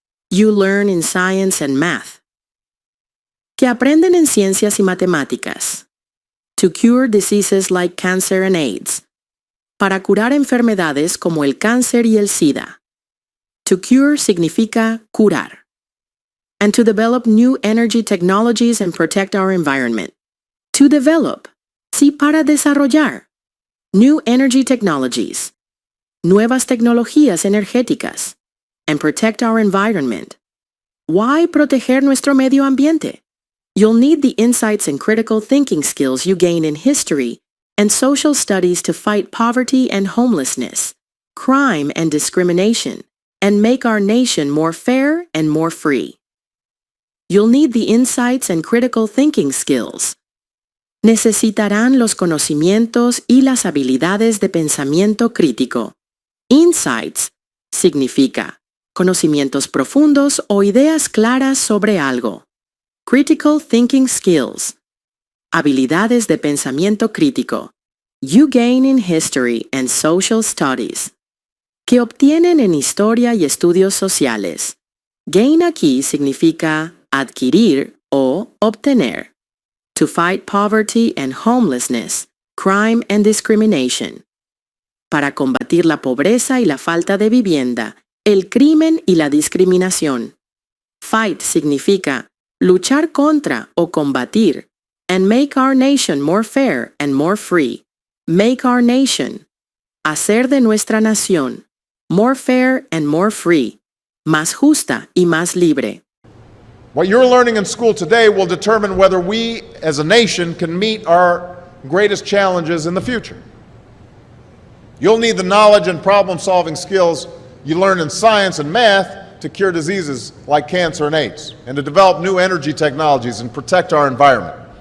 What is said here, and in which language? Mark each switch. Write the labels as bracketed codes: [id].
[en] You learn in science and math. [es] Que aprenden en ciencias y matemáticas. [en] To cure diseases like cancer and AIDS. [es] Para curar enfermedades como el cáncer y el SIDA. [en] To cure [es] significa curar. [en] And to develop new energy technologies and protect our environment. To develop, [es] sí, para desarrollar. [en] New energy technologies. [es] Nuevas tecnologías energéticas. [en] And protect our environment. Why [es] proteger nuestro medio ambiente? [en] You'll need the insights and critical thinking skills you gain in history and social studies to fight poverty and homelessness, crime and discrimination, and make our nation more fair and more free. You'll need the insights and critical thinking skills. [es] Necesitarán los conocimientos y las habilidades de pensamiento crítico. Insights significa conocimientos profundos o ideas claras sobre algo. [en] Critical thinking skills. [es] Habilidades de pensamiento crítico. [en] You gain in history and social studies. [es] Que obtienen en historia y estudios sociales. Gain aquí significa adquirir o obtener. [en] To fight poverty and homelessness, crime and discrimination. [es] Para combatir la pobreza y la falta de vivienda, el crimen y la discriminación. [en] Fight [es] significa luchar contra o combatir, [en] and make our nation more fair and more free. Make our nation. [es] Hacer de nuestra nación. [en] More fair and more free. [es] Más justa y más libre. [en] What you're learning in school today will determine whether we as a nation can meet our greatest challenges in the future. You'll need the knowledge and problem-solving skills you learn in science and math to cure diseases like cancer and AIDS, and to develop new energy technologies and protect our environment.